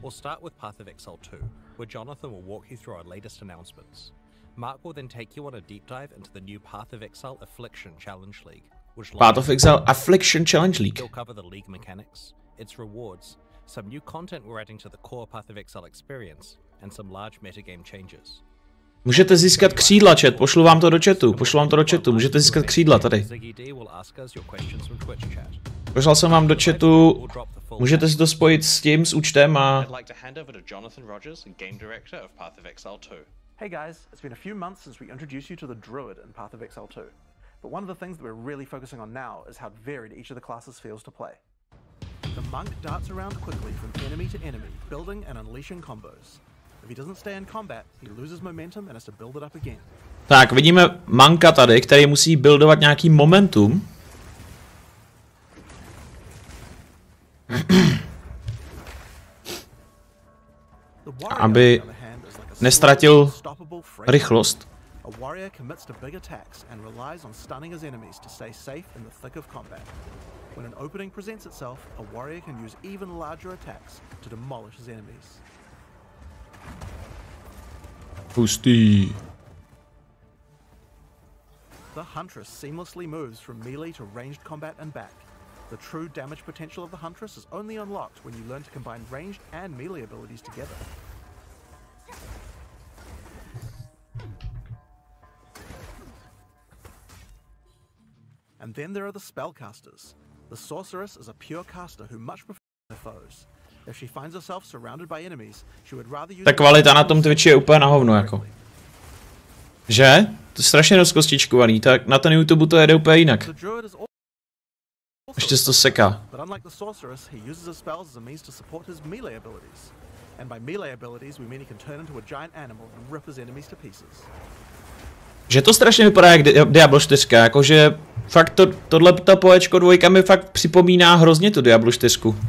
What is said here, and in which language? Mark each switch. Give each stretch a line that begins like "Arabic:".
English: We'll start with Path of Exile 2, where Jonathan will walk you through our latest announcements. Mark will then take you on a deep dive into the new Path of Exile Affliction Challenge League, which Path of Exile Affliction Challenge League. He'll cover the league mechanics, its rewards, some new content we're adding to the core Path of Exile experience, and some large metagame changes.
Czech: Můžete získat křídla, chat, pošlu vám to do chatu, můžete získat křídla tady. Poslal jsem vám do chatu, můžete si to spojit s tím, s účtem a...
English: Hey guys, it's been a few months since we introduced you to the Druid in Path of Exile 2, but one of the things that we're really focusing on now is how varied each of the classes feels to play. The Monk darts around quickly from enemy to enemy, building and unleashing combos. If he doesn't stay in combat, he loses momentum and has to build it up again.
Czech: Tak, vidíme Monka tady, který musí buildovat nějaký momentum. Aby nestratil rychlost.
English: A warrior commits to big attacks and relies on stunning his enemies to stay safe in the thick of combat. When an opening presents itself, a warrior can use even larger attacks to demolish his enemies.
Czech: Pustý.
English: The Huntress seamlessly moves from melee to ranged combat and back. The true damage potential of the Huntress is only unlocked when you learn to combine ranged and melee abilities together. And then there are the spellcasters. The sorceress is a pure caster who much prefers their foes. If she finds herself surrounded by enemies, she would rather use...
Czech: Ta kvalita na tom Twitchi je úplně na hovno, jako. Že? To je strašně rozkostičkovaný, tak na ten YouTube to jede úplně jinak. Ještě se to seká.
English: But unlike the sorceress, he uses his spells as a means to support his melee abilities. And by melee abilities, we mean he can turn into a giant animal and rip his enemies to pieces.
Czech: Že to strašně vypadá jak Diablo 4, jakože fakt tohle POEčko 2 mi fakt připomíná hrozně tu Diablo 4.